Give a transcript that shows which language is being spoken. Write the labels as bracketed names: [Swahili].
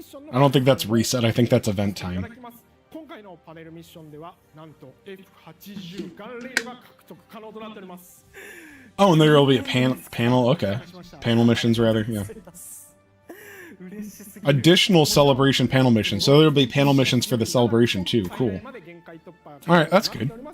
[English] I don't think that's reset, I think that's event time. [Japanese] 今回のパネルミッションではなんと F80 ガンレールが獲得可能となっております。 [English] Oh, and there will be a panel, okay. Panel missions, rather, yeah. Additional celebration panel missions. So there'll be panel missions for the celebration, too. Cool. Alright, that's good.